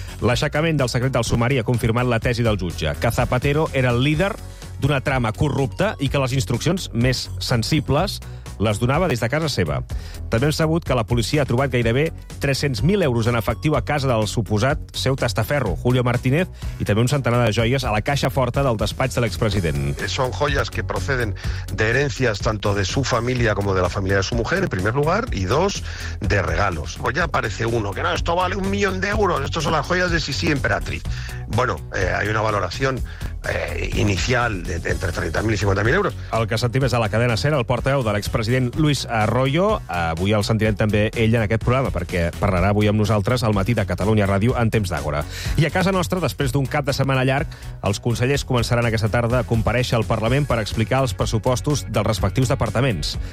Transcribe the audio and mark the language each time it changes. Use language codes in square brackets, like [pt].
[ca] L'aixecament del secret del sumari ha confirmat la tesi del jutge, que Zapatero era el líder d'una trama corrupta i que les instruccions més sensibles les donava des de casa seva. També hem sabut que la policia ha trobat gairebé 300.000 euros en efectiu a casa del suposat seu testaferro, Julio Martínez, i també un centenar de joies a la caixa forta del despatx de l'expresident. [es] Son joyas que proceden de herencias tanto de su familia como de la familia de su mujer, en primer lugar, y dos, de regalos. Pues ya aparece uno, que no, esto vale 1 millón de euros, estos son las joyas de Sisi, emperatriz. Bueno, hay una valoración, [ca] inicial d'entre 30.000 i 50.000 euros. El que sentim és a la cadena SER, el portaveu de l'expresident Luis Arroyo. Avui el sentirem també ell en aquest programa, perquè parlarà avui amb nosaltres al matí de Catalunya Ràdio en temps d'àgora. I a casa nostra, després d'un cap de setmana llarg, els consellers començaran aquesta tarda a compareixer al Parlament per explicar els pressupostos dels respectius departaments.